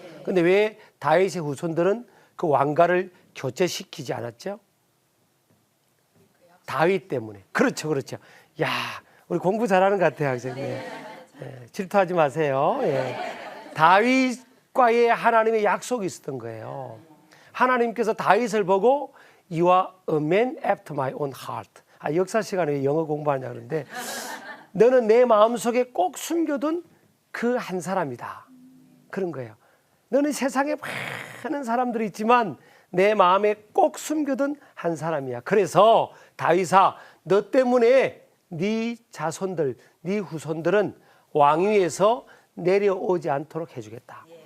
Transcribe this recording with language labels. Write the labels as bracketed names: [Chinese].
[Korean] 그런데 왜 다윗의 후손들은 그 왕가를 교체시키지 않았죠? 다윗 때문에. 그렇죠. 야, 우리 공부 잘하는 것 같아요, 학생님. 예, 질투하지 마세요. 예. 다윗과의 하나님의 약속이 있었던 거예요. 하나님께서 다윗을 보고 [English] You are a man after my own heart. [Korean] 역사 시간에 왜 영어 공부하냐 그러는데 너는 내 마음속에 꼭 숨겨둔 그 한 사람이다. 그런 거예요. 너는 세상에 많은 사람들이 있지만 내 마음에 꼭 숨겨둔 한 사람이야. 그래서 다윗아, 너 때문에 네 자손들, 네 후손들은 왕위에서 내려오지 않도록 해주겠다.